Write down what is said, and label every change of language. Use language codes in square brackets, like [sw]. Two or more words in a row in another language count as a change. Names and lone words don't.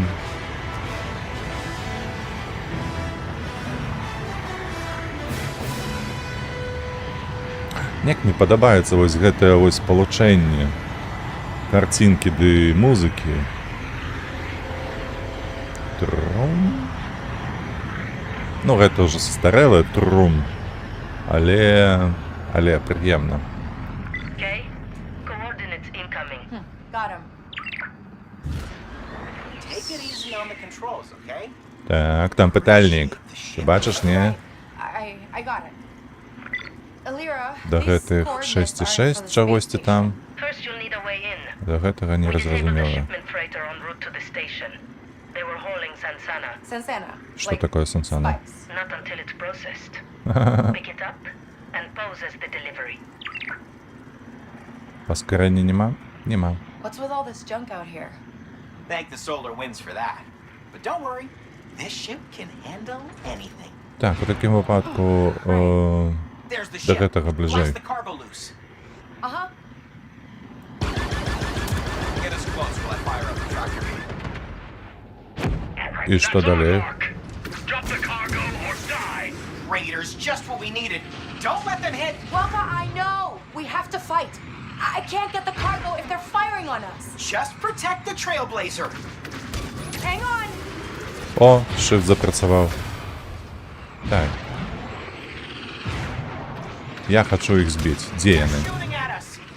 [be] Як мне падабаецца вось гэтае вось спалучэнне карцінкі ды музыкі. Трум. Ну, гэта ўжо састарэлае трум, але прыемна. [en] Okay? Coordinates incoming. Got him. Take it easy on the controls, okay? [be] Так, там пытальнік. [uk] Ти бачиш, ні? [en] I got it. Alira, [be] Да [en] these [be] гэтых [en] coordinates are for [be] 6,6 [en] the [be] чагосьці [en] space [be] там. [en] First, you'll need a way in. [be] Да гэтага не [en] We disabled the [be] разразумела. [en] shipment freighter en route to the station. They were hauling Sansana. station. Sansana. [be] Што [en] like [be] такое Сансана? [en] spice. Not until it's processed. Pick it up and pose as the delivery. [be] Паскарэння нема? Нема. [en] What's with all this junk out here? Thank the solar winds for that. But don't worry, this ship can handle anything. [be] Так, у такім выпадку [en] There's the [be] да [en] ship. [be] гэтага бліжэй. [en] Blast the cargo loose. Uh-huh. Get us close while I fire up the tractor beam. [be] І што далей? [en] Drop the cargo or die. Raiders, just what we needed. Don't let them hit. Waka, I know! We have to fight. I can't get the cargo if they're firing on us. Just protect the Trailblazer. Hang on! [be] О, shift запрацаваў. Так. Я хачу іх збіць. Дзе яны? [en] Shooting at us.